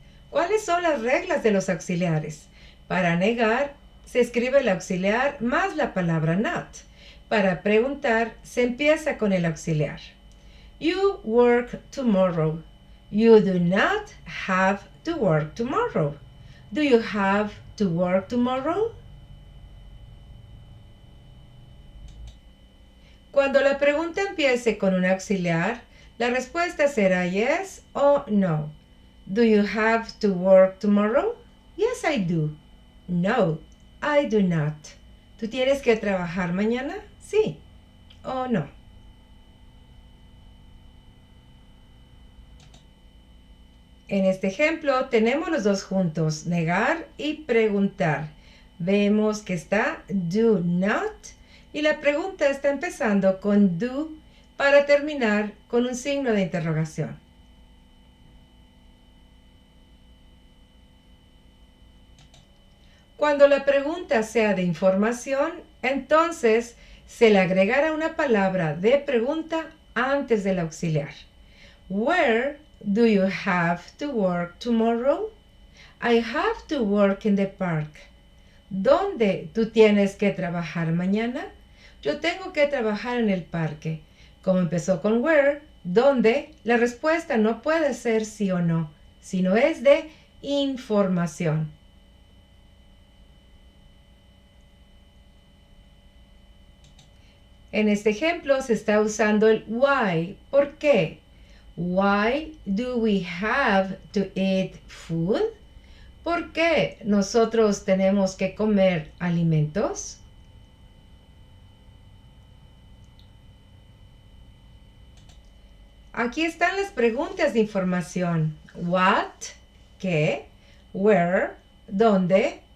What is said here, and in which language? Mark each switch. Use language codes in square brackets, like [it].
[es] ¿Cuáles son las reglas de los auxiliares? Para negar, se escribe el auxiliar más la palabra not. Para preguntar, se empieza con el auxiliar. [en] You work tomorrow. You do not have to work tomorrow. Do you have to work tomorrow? [es] Cuando la pregunta empiece con un auxiliar, la respuesta será yes o no. [en] Do you have to work tomorrow? Yes, I do. No, I do not. [es] ¿Tú tienes que trabajar mañana? Sí o no. En este ejemplo tenemos los dos juntos, negar y preguntar. Vemos que está do not y la pregunta está empezando con do para terminar con un signo de interrogación. Cuando la pregunta sea de información, entonces se le agregará una palabra de pregunta antes del auxiliar. [en] Where do you have to work tomorrow? I have to work in the park. [es] ¿Dónde tú tienes que trabajar mañana? Yo tengo que trabajar en el parque. Como empezó con where, ¿dónde? La respuesta no puede ser sí o no, sino es de información. En este ejemplo se está usando el why. ¿Por qué? [en] Why do we have to eat food? [es] ¿Por qué nosotros tenemos que comer alimentos? Aquí están las preguntas de información. What, ¿qué? Where, ¿dónde?